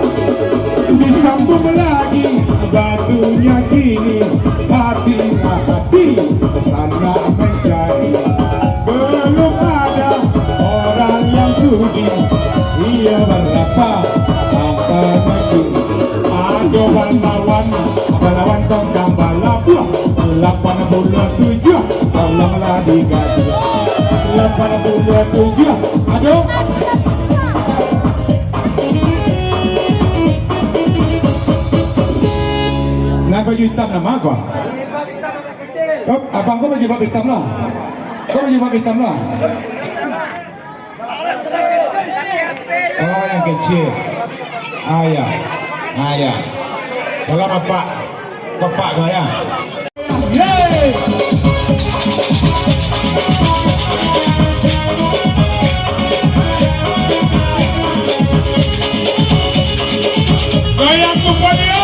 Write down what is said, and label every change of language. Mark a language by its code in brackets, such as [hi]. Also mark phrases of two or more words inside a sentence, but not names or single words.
[id] Disambung lagi batunya kini. Hati kesana mencari. Belum ada orang yang sudi. Ia berapa angka maju. [min] Ada balawan tongkang balabuah. [id] 87 tolonglah digaji. 87 aduh. baju hitam nama kau? Oh, abang kau baju hitam lah. Kau baju hitam lah. Oh, yang kecil. Ayah. Ayah. Selamat Pak. Bapak kau ya. Yeay! Goyang kumpulannya.